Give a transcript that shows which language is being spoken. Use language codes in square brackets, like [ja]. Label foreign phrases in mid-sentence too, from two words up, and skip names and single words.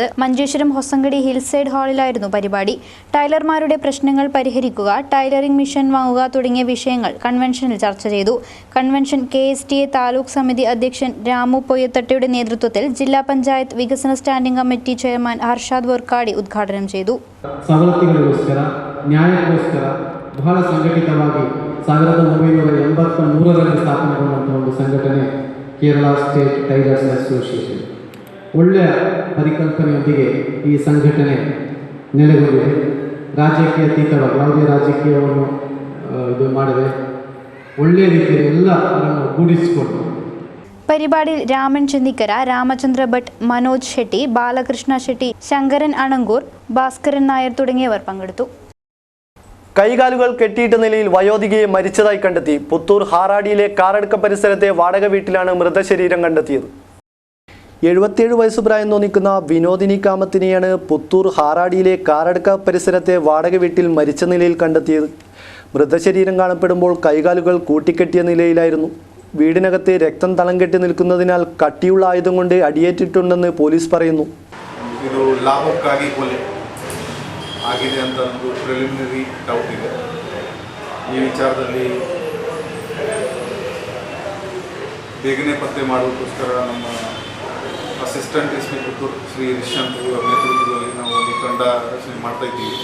[ml] മഞ്ചേശ്വരം ഹൊസങ്കടി ഹിൽസൈഡ് ഹാളിലായിരുന്നു പരിപാടി. ടൈലർമാരുടെ പ്രശ്നങ്ങൾ പരിഹരിക്കുക, [en] tailoring machine [ml] വാങ്ങുക തുടങ്ങിയ വിഷയങ്ങൾ കൺവെൻഷനിൽ ചർച്ച ചെയ്തു. കൺവെൻഷൻ KSTA താലൂക്ക് സമിതി അധ്യക്ഷൻ രാമു പൊയ്യത്തട്ടയുടെ നേതൃത്വത്തിൽ ജില്ലാ പഞ്ചായത്ത് വികസന [en] standing committee chairman [ml] ഹർഷാദ് വർക്കാടി ഉദ്ഘാടനം ചെയ്തു. [kn] ಸವಲತ್ತುಗಳಿಗೋಸ್ಕರ, ನ್ಯಾಯಕ್ಕೋಸ್ಕರ ಬಹಳ ಸಂಘಟಿತವಾಗಿ 1983ರಲ್ಲಿ ಸ್ಥಾಪನೆಗೊಂಡಂಥ ಒಂದು ಸಂಘಟನೆ ಕೇರಳ ಸ್ಟೇಟ್ ಟೈಲರ್ಸ್ ಅಸೋಸಿಯೇಷನ್. ಒಳ್ಳೆಯ ಪರಿಕಲ್ಪನೆಯೊಂದಿಗೆ ಈ ಸಂಘಟನೆ ನೆಲೆಗೊಂಡಿದೆ. ರಾಜ್ಯಕ್ಕೆ ಅತೀತವಾಗಿ ಯಾವುದೇ ರಾಜಕೀಯವನ್ನು ಇದು ಮಾಡದೆ ಒಳ್ಳೆಯ ರೀತಿಯಲ್ಲಿ ಎಲ್ಲರನ್ನು ಒಗ್ಗೂಡಿಸಿಕೊಂಡು [ml] പരിപാടിയിൽ രാമൻ ചെന്നിക്കര, രാമചന്ദ്ര ഭട്ട്, മനോജ് ഷെട്ടി, ബാലകൃഷ്ണ ഷെട്ടി, ശങ്കരൻ അണങ്കൂർ, ഭാസ്കരൻ നായർ തുടങ്ങിയവർ പങ്കെടുത്തു. കൈകാലുകൾ കെട്ടിയിട്ട നിലയിൽ വയോധികയെ മരിച്ചതായി കണ്ടെത്തി. പുത്തൂർ ഹാറാടിയിലെ കാറടുക്ക പരിസരത്തെ വാടക വീട്ടിലാണ് മൃതശരീരം കണ്ടെത്തിയത്. 77 വയസ്സ് പ്രായം തോന്നിക്കുന്ന വിനോദിനി കാമത്തിനെയാണ് പുത്തൂർ ഹാറാടിയിലെ കാറടുക്ക പരിസരത്തെ വാടക വീട്ടിൽ മരിച്ച നിലയിൽ കണ്ടെത്തിയത്. മൃതശരീരം കാണപ്പെടുമ്പോൾ കൈകാലുകൾ കൂട്ടിക്കെട്ടിയ നിലയിലായിരുന്നു. വീടിനകത്ത് രക്തം തളം കെട്ടി നിൽക്കുന്നതിനാൽ കട്ടിയുള്ള ആയുധം കൊണ്ട് അടിയേറ്റിട്ടുണ്ടെന്ന് പോലീസ് പറയുന്നു. [kn] ಇದು ಲಾಭಕ್ಕಾಗಿ ಕೊಲೆ ಆಗಿದೆ ಅಂತ ಒಂದು [en] preliminary doubt [kn] ಇದೆ. ಈ ವಿಚಾರದಲ್ಲಿ ಬೇಗನೆ ಪತ್ತೆ ಮಾಡೋದಕ್ಕೋಸ್ಕರ ನಮ್ಮ [en] assistant inspector [kn] ಶ್ರೀ ರಿಶಾಂತ್ ಇವರ ನೇತೃತ್ವದಲ್ಲಿ ನಾವು ಒಂದು ತಂಡ ರಚನೆ ಮಾಡ್ತಾ ಇದ್ದೀವಿ.